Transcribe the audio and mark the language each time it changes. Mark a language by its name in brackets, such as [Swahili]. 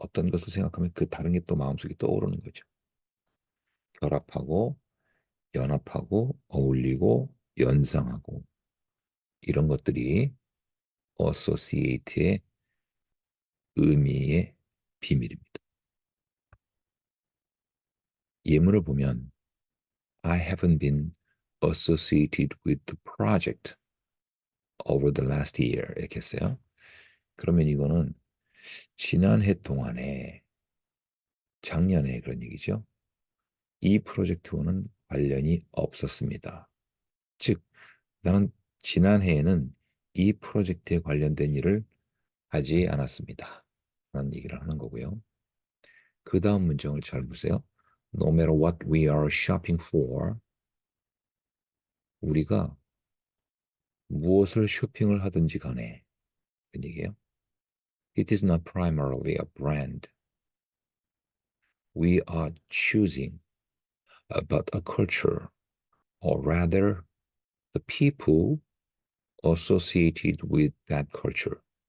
[Korean] 어떤 것을 생각하면 그 다른 게 또 마음속에 떠오르는 거죠. 결합하고 연합하고 어울리고 연상하고 이런 것들이 associate의 의미의 비밀입니다. 예문을 보면 [English] I haven't been associated with the project over the last year [Korean] 이렇게 했어요. 그러면 이거는 지난해 동안에 작년에 그런 얘기죠. 이 프로젝트와는 관련이 없었습니다. 즉 나는 지난해에는 이 프로젝트에 관련된 일을 하지 않았습니다. 라는 얘기를 하는 거고요. 그 다음 문장을 잘 보세요. [English] No matter what we are shopping for, [Korean] 우리가 무엇을 쇼핑을 하든지 간에 그 얘기예요. [English] It is not primarily a brand we are choosing, but a culture, or rather the people associated with that culture.